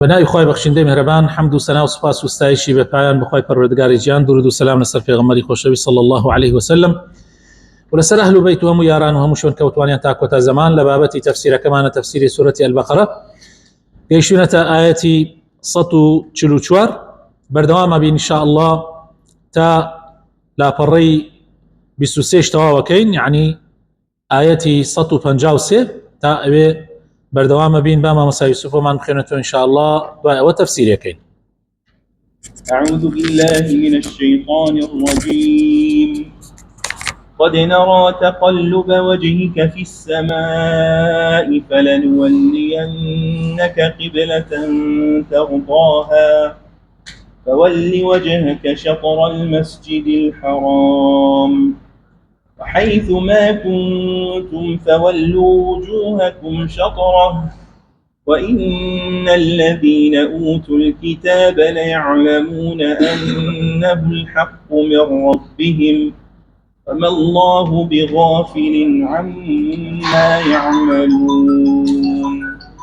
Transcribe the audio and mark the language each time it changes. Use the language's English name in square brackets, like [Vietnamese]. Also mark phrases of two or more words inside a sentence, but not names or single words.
[Persian] بنای خوای بخشنده مهربان حمد و ثنا و سپاس و ستایشی به پایان بخوای پروردگار جان، [Central Kurdish] درود و سلام لەسەر پێغەمبەری خۆشەوی [Arabic] صلی الله عليه وسلم [Central Kurdish] و لەسەر ئەهل و بەیت و هەموو یاران و هەموو شوێن کەوتوانیان تا کۆتا زەمان لە بابەتی تەفسیرەکەمانە تەفسیری سورەتی البەقەرە گەیشتوونەتە ئاەتی 144 بەردەوامە بین [Arabic] ئینشاء الله [Central Kurdish] تا لاپەڕەی 23 تەواوەکەین، یعنی ئاەتی 153 تا ئەوێ بەردەوامە بین با مامۆستا یوسوفۆمان بخوێنێتەوە [Arabic] ئینشاء الله [Central Kurdish] دوای ئەوە تەفسیرەکەین. [Arabic] أعوذ بالله من الشيطان الرجيم. قد نرى تقلب وجهك في السماء فلنولينك قبلة ترضاها فول وجهك شطر المسجد الحرام وحيث ما كنتم فولوا وجوهكم شطره وإن الذين أوتوا الكتاب ليعلمون أنه الحق من ربهم وما الله بغافل عما يعملون.